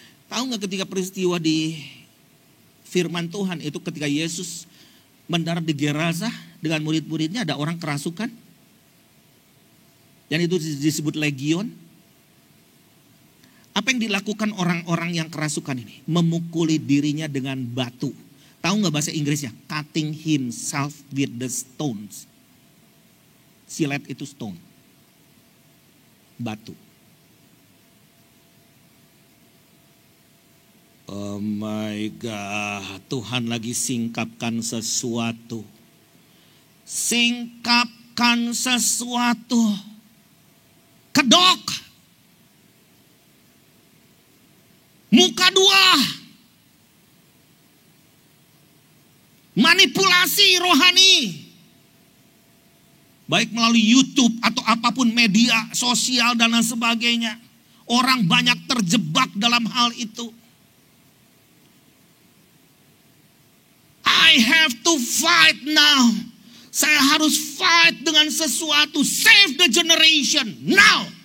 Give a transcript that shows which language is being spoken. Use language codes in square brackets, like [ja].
[id] Tahu gak ketika peristiwa di firman Tuhan itu ketika Yesus mendarat di Gerasa dengan murid-muridnya, ada orang kerasukan. Dan itu disebut legion. Apa yang dilakukan orang-orang yang kerasukan ini? Memukuli dirinya dengan batu. Tahu gak bahasa Inggrisnya? [en] Cutting himself with the stones. [id] Silet itu stone. Batu. [en] Oh my God, [id] Tuhan lagi singkapkan sesuatu. Singkapkan sesuatu ke kedok, muka dua, manipulasi rohani, baik melalui YouTube atau apapun media sosial dan lain sebagainya. Orang banyak terjebak dalam hal itu. [en] I have to fight now. [id] Saya harus fight dengan sesuatu. [en] Save the generation now.